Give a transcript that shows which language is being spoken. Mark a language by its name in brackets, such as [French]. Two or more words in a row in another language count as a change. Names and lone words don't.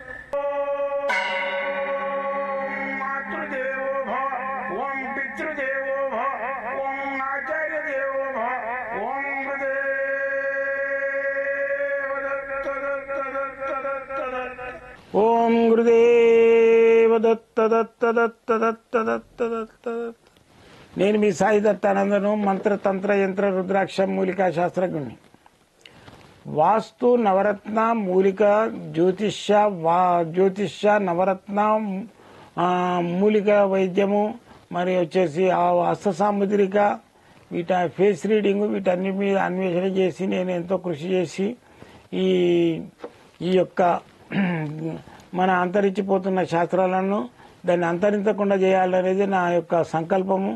[Sanskrit] ओम मातृदेवो भव ओम पितृदेवो भव ओम आचार्य देवो भव ओम गुरुदेव दत्त दत्त दत्त दत्त दत्त ओम गुरुदेव दत्त दत्त दत्त दत्त दत्त दत्त [Telugu] నేను మీ సాయి దత్తానందను మంత్ర తంత్ర యంత్ర రుద్రాక్ష మూలికా శాస్త్రజ్ఞుని. వాస్తు నవరత్న మూలిక జ్యోతిష్య నవరత్న మూలిక వైద్యము మరి వచ్చేసి హస్త సాముద్రిక వీట [English] face reading [Telugu] వీటన్నిటి మీద అన్వేషణ చేసి నేను ఎంతో కృషి చేసి ఈ యొక్క మన అంతరించిపోతున్న శాస్త్రాలను దాన్ని అంతరించకుండా చేయాలనేది నా యొక్క సంకల్పము.